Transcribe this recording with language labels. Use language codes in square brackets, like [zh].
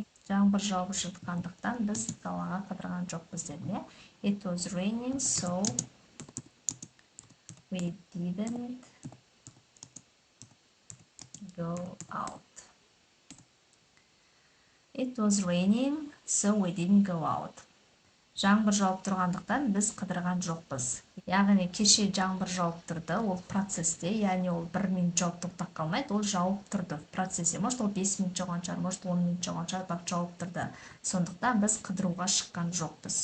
[kk] Жаңбыр жауып жатқандықтан біз далаға қыдырған жоқпыз деді. [en] It was raining, so we didn't go out. It was raining, so we didn't go out. [kk] Жаңбыр жауып тұрғандықтан біз қыдырған жоқпыз. Яғни кеше жаңбыр жауып тұрды, ол процесте, яғни ол 1 минут жауып тоқтап қалмайды, ол жауып тұрды процесте. [ru] Может, [kk] ол 5 минут жауған шығар, может, 10 минут жауған шығар, бірақ жауып тұрды. Сондықтан біз қыдыруға шыққан жоқпыз.